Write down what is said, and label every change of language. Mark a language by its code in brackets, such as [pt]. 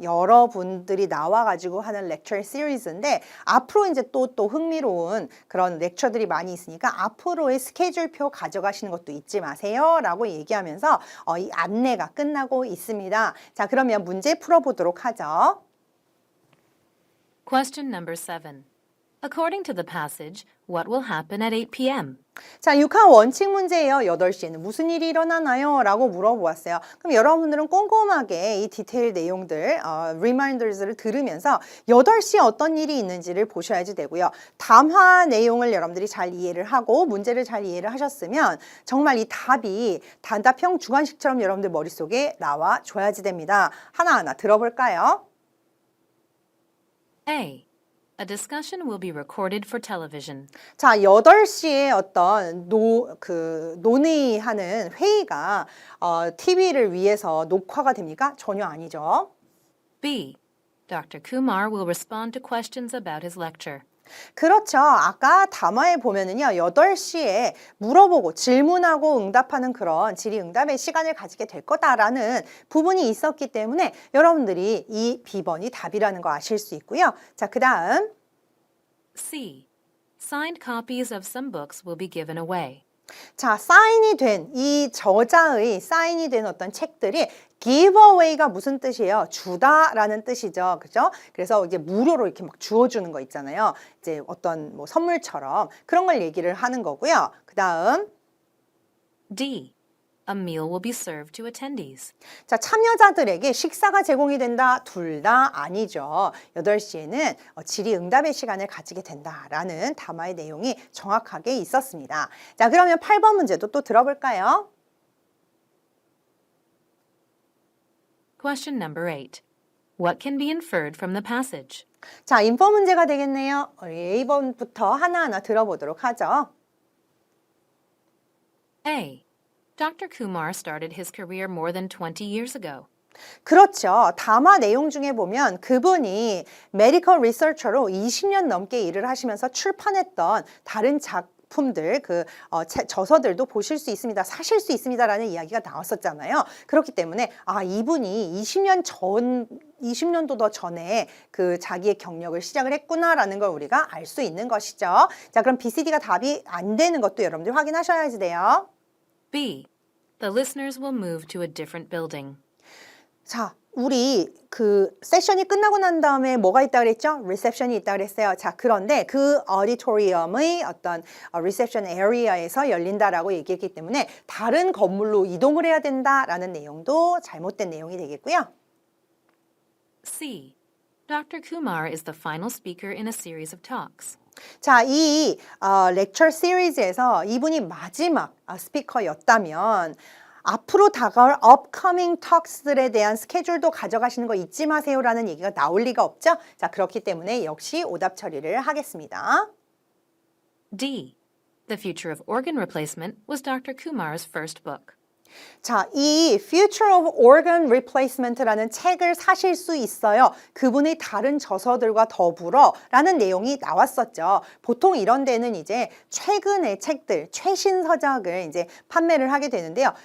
[ko] 여러분들이 나와가지고 하는 lecture 시리즈인데 앞으로 이제 또 흥미로운 그런 렉처들이 많이 있으니까 앞으로의 스케줄 표 가져가시는 것도 잊지 마세요 라고 얘기하면서 이 안내가 끝나고 있습니다. 자, 그러면 문제 풀어보도록 하죠. [en] Question number 7. According to the passage, what will happen at 8 p.m.? [ko] 자, 6화 원칙 문제예요. 8시에는 무슨 일이 일어나나요? 라고 물어보았어요. 그럼 여러분들은 꼼꼼하게 이 디테일 내용들, 리마인더즈를 들으면서 8시에 어떤 일이 있는지를 보셔야지 되고요. 담화 내용을 여러분들이 잘 이해를 하고 문제를 잘 이해를 하셨으면 정말 이 답이 단답형 주관식처럼 여러분들 머릿속에 나와 줘야지 됩니다. 하나하나 들어볼까요? [en] A. A discussion will be recorded for television. [ko] 자, 8시에 어떤 논의하는 회의가 TV를 위해서 녹화가 됩니까? 전혀 아니죠. [en] B. Dr. Kumar will respond to questions about his lecture. [ko] 그렇죠. 아까 담화에 보면은요, 8시에 물어보고 질문하고 응답하는 그런 질의응답의 시간을 가지게 될 거다라는 부분이 있었기 때문에 여러분들이 이 B번이 답이라는 거 아실 수 있고요. 자, 그 다음 [en] C. Signed copies of some books will be given away. [ko] 자, 사인이 된 이 저자의 사인이 된 어떤 책들이 giveaway가 무슨 뜻이에요? 주다라는 뜻이죠. 그죠? 그래서 이제 무료로 이렇게 막 주어주는 거 있잖아요. 이제 어떤 뭐 선물처럼 그런 걸 얘기를 하는 거고요. 그 다음 [en] D. A meal will be served to attendees. [ko] 자, 참여자들에게 식사가 제공이 된다. 둘 다 아니죠. 8시에는 질의응답의 시간을 가지게 된다라는 담화의 내용이 정확하게 있었습니다. 자, 그러면 8번 문제도 또 들어볼까요? [en] Question number 8. What can be inferred from the passage? [ko] 자, 인포 문제가 되겠네요. A번부터 하나하나 들어보도록 하죠. [en] A. Dr. Kumar started his career more than 20 years ago. [ko] 그렇죠. 담화 내용 중에 보면 그분이 메디컬 리서처로 20년 넘게 일을 하시면서 출판했던 다른 작품들, 저서들도 보실 수 있습니다. 사실 수 있습니다라는 이야기가 나왔었잖아요. 그렇기 때문에 이분이 20년 전 20년도 더 전에 그 자기의 경력을 시작을 했구나라는 걸 우리가 알 수 있는 것이죠. 자, 그럼 BCD가 답이 안 되는 것도 여러분들 확인하셔야지 돼요. [en] B. The listeners will move to a different building. [ko] 자, 우리 그 세션이 끝나고 난 다음에 뭐가 있다 그랬죠? 리셉션이 있다 그랬어요. 자, 그런데 그 오디토리엄의 어떤 리셉션 에리어에서 열린다라고 얘기했기 때문에 다른 건물로 이동을 해야 된다라는 내용도 잘못된 내용이 되겠고요. [en] C. Dr. Kumar is the final speaker in a series of talks. [ko] 자, 이 렉처 시리즈에서 이분이 마지막 스피커였다면 앞으로 다가올 [en] upcoming talks [ko] 들에 대한 스케줄도 가져가시는 거 잊지 마세요라는 얘기가 나올 리가 없죠. 자, 그렇기 때문에 역시 오답 처리를 하겠습니다. [en] D. The Future of Organ Replacement was Dr. Kumar's first book. [ko] 자, 이 Future of Organ Replacement라는 책을 사실 수 있어요. 그분의 다른 저서들과 더불어 라는 내용이 나왔었죠. 보통 이런 데는 이제 최근의 책들, 최신 서적을 이제 판매를 하게 되는데요.